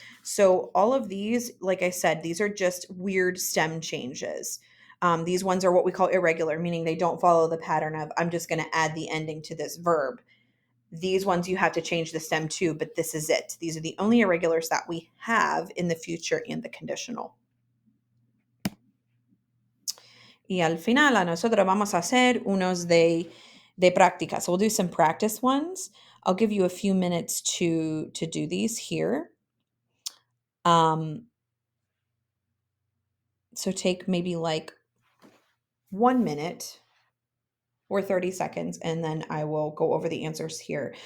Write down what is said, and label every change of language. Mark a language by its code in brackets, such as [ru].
[en] So all of these, like I said, these are just weird stem changes. These ones are what we call irregular, meaning they don't follow the pattern of I'm just going to add the ending to this verb. These ones you have to change the stem to, but this is it. These are the only irregulars that we have in the future and the conditional. [es] Y al final a nosotros vamos a hacer unos de práctica. [en] So we'll do some practice ones. I'll give you a few minutes to do these here. So take maybe like 1 minute or 30 seconds, and then I will go over the answers here.